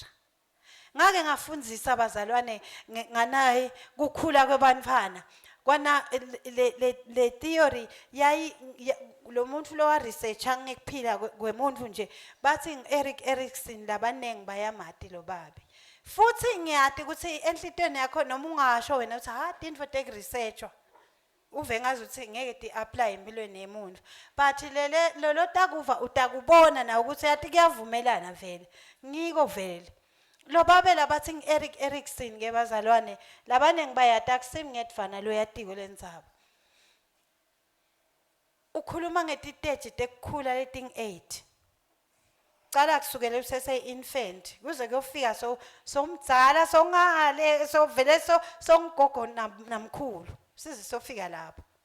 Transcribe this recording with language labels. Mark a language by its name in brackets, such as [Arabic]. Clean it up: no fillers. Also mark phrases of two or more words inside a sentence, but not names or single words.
[Swati] Ngake ngafundzisa abazalwane nganaye kukhula kwebantfana kwana le theory yayi lo muntu lo wa researcha ngekuphila kwemuntu nje bathi Eric Erikson labanengi bayamati lo babe. Futhi ngiyati ukuthi enhlitweni yakho noma ungasho wena uthi tintfo take research uve ngazi ukuthi ngeke ti apply empilweni yemuntu but lo takuva utakubona na ukuthi yathi kuyavumelana vele ngiko vele lo babe labathi Eric Erikson ke bazalwane labanengi bayata akusimi ngedvana lo yatiko lendzaba ukhuluma ngetiteji tekukhula leting 8 cala kusukela usese infant kuze kuyofika somdzala songale vele songogo namkhulu size sofika lapho